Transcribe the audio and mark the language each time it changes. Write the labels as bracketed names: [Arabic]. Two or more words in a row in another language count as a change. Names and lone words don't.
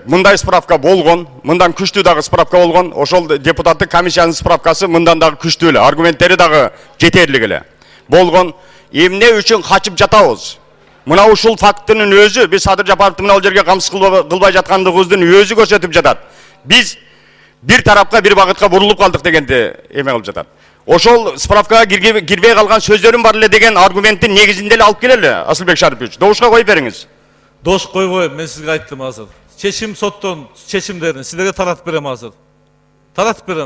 [Kyrgyz] Мындай справка болгон, мындан күчтүү дагы справка болгон. Ошол депутаттык комиссиянын справкасы мындан дагы күчтүү эле, аргументтери дагы жетерлик эле. Болгон. Эмне үчүн качып жатабыз? Мына ушул фактынын өзү биз Садыр Жапаровду мына жерге камсыз кылбай жаткандыгыбыздын өзү көрсөтүп жатат. Биз bir tarafka bir багытка бурулуп калдык дегенди эме кылып жатат. Ошол справкага кирбей калган сөздөрүм бар эле деген аргументтин негизинде эле алып келели, Асылбек Шарипович. Добушка коюп бериңиз. Дош койбойм, мен сизге айттым азыр. Чечим соттон чечимдерин силерге таратып берем азыр. Таратып берем.